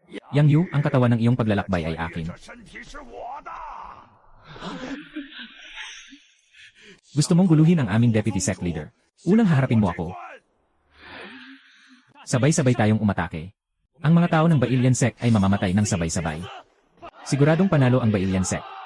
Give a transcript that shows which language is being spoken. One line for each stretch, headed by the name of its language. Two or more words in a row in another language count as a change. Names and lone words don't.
Filipino: Yang Yu, ang katawan ng iyong paglalakbay ay akin.
Chinese: 这身体是我的。
Filipino: Gusto mong guluhin ang aming
English: deputy sect leader.
Filipino: Unang haharapin mo ako. Sabay-sabay tayong umatake. Ang mga tao ng Bailian sect ay mamamatay ng sabay-sabay. Siguradong panalo ang Bailian sect.